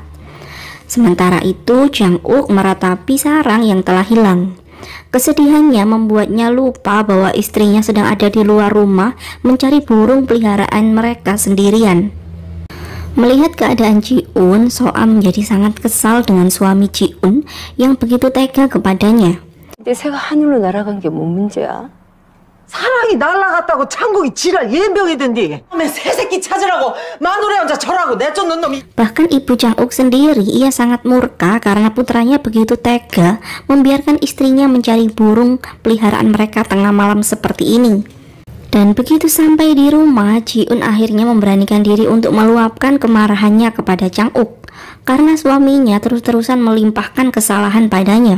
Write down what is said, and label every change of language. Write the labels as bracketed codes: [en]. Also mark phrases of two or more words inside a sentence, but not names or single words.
[id] Sementara itu Jang-uk meratapi sarang yang telah hilang. Kesedihannya membuatnya lupa bahwa istrinya sedang ada di luar rumah mencari burung peliharaan mereka sendirian. Melihat keadaan Ji-un, So-a menjadi sangat kesal dengan suami Ji-un yang begitu tega kepadanya. [ko] 근데 새가 하늘로 날아간 게 뭔 문제야? 사랑이 날아갔다고 창국이 지랄 예병이던디. 처음에 새 새끼 찾으라고 마누라 혼자 절하고 내쫓는 놈이. [id] Bahkan ibu Jang-uk sendiri ia sangat murka karena putranya begitu tega membiarkan istrinya mencari burung peliharaan mereka tengah malam seperti ini. Dan begitu sampai di rumah, Ji-un akhirnya memberanikan diri untuk meluapkan kemarahannya kepada Jang-uk karena suaminya terus-terusan melimpahkan kesalahan padanya.